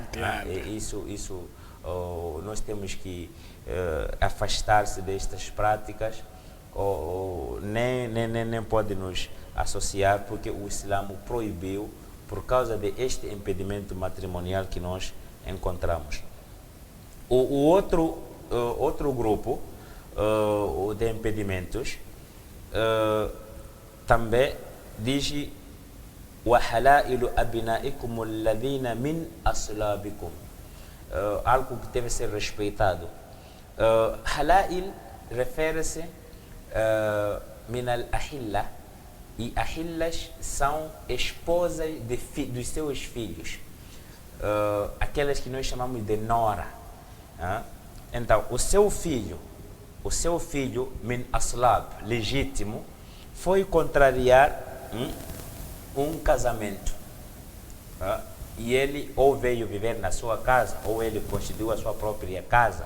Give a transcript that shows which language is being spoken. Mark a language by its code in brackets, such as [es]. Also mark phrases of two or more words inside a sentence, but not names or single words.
[pt] Isso nós temos que afastar-se destas práticas, nem pode nos associar, porque o Islã proibiu por causa deste impedimento matrimonial que nós encontramos. O outro grupo de impedimentos também diz: [ar] وَحَلَائِلُ أَبْنَائِكُمُ الَّذِينَ مِنْ أَصْلَابِكُمْ. [pt] Algo que deve ser respeitado. Halail refere-se [ar] من الحلائل, [pt] e ahillas são esposas dos seus filhos, aquelas que nós chamamos de nora. Então, o seu filho [ar] من أصلاب, [pt] legítimo, foi contrariar um casamento, e ele ou veio viver na sua casa, ou ele constituiu a sua própria casa.